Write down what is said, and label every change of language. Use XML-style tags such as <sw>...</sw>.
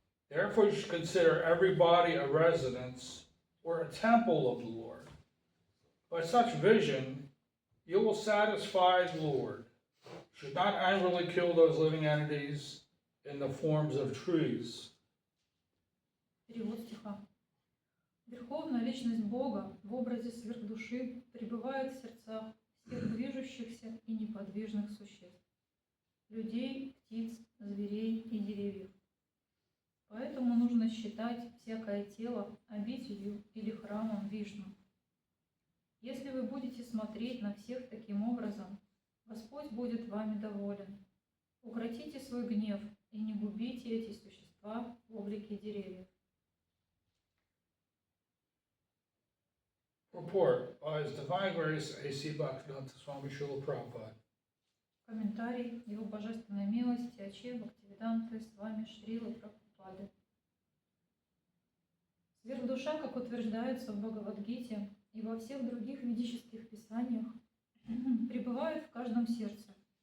<en>Therefore, you should consider every body a residence or a temple of the Lord. By such vision, you will satisfy the Lord. You should not angrily kill those living entities in the forms of trees.</en> <ru>Перевод стиха. Верховная личность Бога в образе сверхдуши пребывает в сердцах всех движущихся и неподвижных существ, людей, птиц, зверей и деревьев. Поэтому нужно считать всякое тело обителью или храмом Вишну. Если вы будете смотреть на всех таким образом, Господь будет вами доволен. Укротите свой гнев и не губите эти существа в облике деревьев.</ru> <en>Report by His Divine Grace A.C. Bhaktivedanta Swami Srila Prabhupada.</en> <ru>Комментарий Его Божественной милости А.Ч. Бхактивиданты с вами Шрилы Прабхупады. Сверхдуша, как утверждается в Бхагавад-гите и во всех других ведических писаниях, пребывает в каждом сердце.</ru>